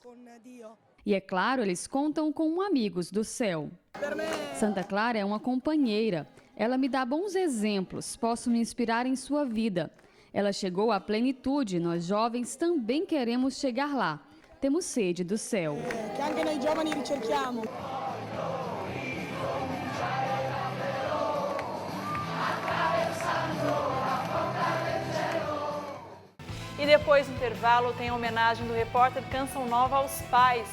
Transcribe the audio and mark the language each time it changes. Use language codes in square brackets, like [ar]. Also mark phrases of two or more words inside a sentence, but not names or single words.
[pt] E é claro, eles contam com amigos do céu. Santa Clara é uma companheira. Ela me dá bons exemplos, posso me inspirar em sua vida. Ela chegou à plenitude, nós jovens também queremos chegar lá. Temos sede do céu. [it] Que anche noi giovani ricerchiamo. [pt] E depois do intervalo tem a homenagem do repórter Canção Nova aos pais.